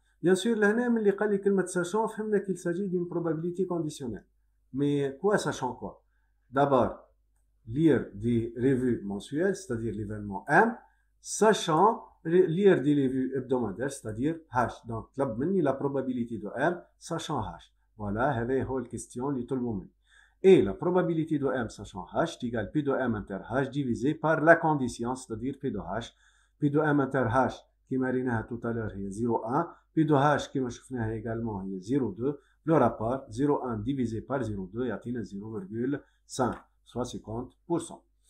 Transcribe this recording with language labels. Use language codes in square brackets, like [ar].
[fr] Bien sûr, sachant, qu'il s'agit d'une probabilité conditionnelle. Mais quoi sachant quoi? D'abord, lire des revues mensuelles, c'est-à-dire l'événement M, sachant lire des revues hebdomadaires, c'est-à-dire H. Donc, la probabilité de M, sachant H. [ar] Voilà, هذه هو الكيستيون اللي طلبوا مني. [fr] Et la probabilité de M sachant H est égale P de M inter H divisé par la condition, c'est-à-dire P de H. P de M inter H, qui m'a [ar] ريناها [fr] tout à l'heure, [ar] هي [fr] 0,1. P de H, qui m'a [ar] شفناها [fr] également, [ar] هي [fr] 0,2. Le rapport, 0,1 divisé par 0,2, [ar] يعطينا [fr] 0,5, soit 50%.